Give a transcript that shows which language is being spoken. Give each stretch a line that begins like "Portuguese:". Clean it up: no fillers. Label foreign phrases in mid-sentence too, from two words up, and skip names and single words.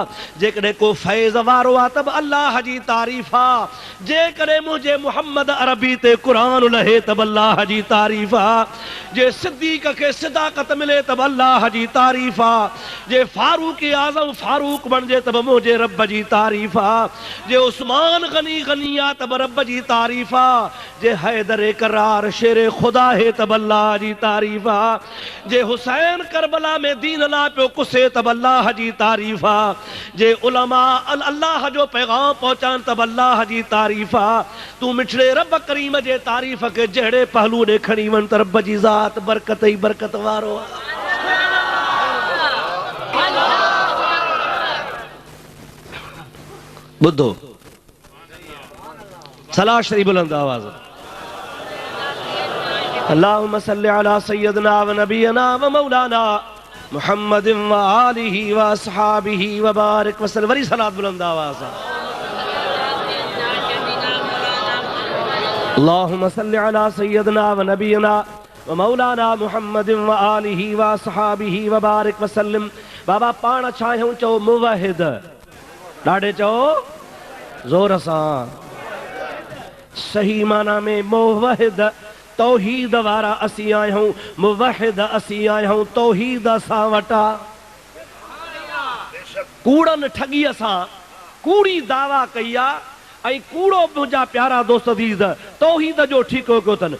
Sindhi: जेकॾहिं को फैज़ वारो आहे तब अल्लाह जी तारीफ़ा, जेकॾहिं मुंहिंजे मुहम्मद अरबी ते क़ुरान लहे तब अल्लाह जी तारीफ़ा, जे सिद्दीक़ खे सिदाकत मिले तब अल्लाह जी तारीफ़ा, जे फारूक आज़म फारूक बणिजे तब मुंहिंजे रब जी तारीफ़ा, जे उस्मान गनी गनी आहे तब रब जी तारीफ़ा, जे हैदर करार शेर खुदा है तब अल्लाह जी तारीफ़ा, जे हुसैन करबला में दीन ला पियो कुसे तब अल्लाह जी तारीफ़ा, जे उलमा अल्लाह जो पैगाम पहुंचान तब अल्लाह जी तारीफ़ा। तू मिठड़े रब करीम जे तारीफ़ के जहिड़े पहलू ॾे खणी वञ त रब जी ज़ात बरकत ई बरकत वारो आहे। ॿुधो सलाह शरीफ बुलंद आवाज़।
Arabic: اللهم صل على سيدنا و نبينا و مولانا محمد و آله و أصحابه و بارك وسلم.
Sindhi: वरी सलात बुलंद आवाज़।
Arabic: اللهم صل على سيدنا و نبينا و مولانا محمد و آله و أصحابه و بارك وسلم.
Sindhi: बाबा पाण छा आहियूं? चओ मुवहिद। ॾाढे चओ ज़ोर सां। सही माना में मुवहिद तौहीद वारा असीं आहियूं, मुवहिद असीं आहियूं, तौहीद असां वटा। कूड़नि ठगीअ सां कूड़ी दावा कई आहे ऐं कूड़ो मुंहिंजा प्यारा दोस्त अज़ीज़ तौहीद जो ठीको कयो अथनि।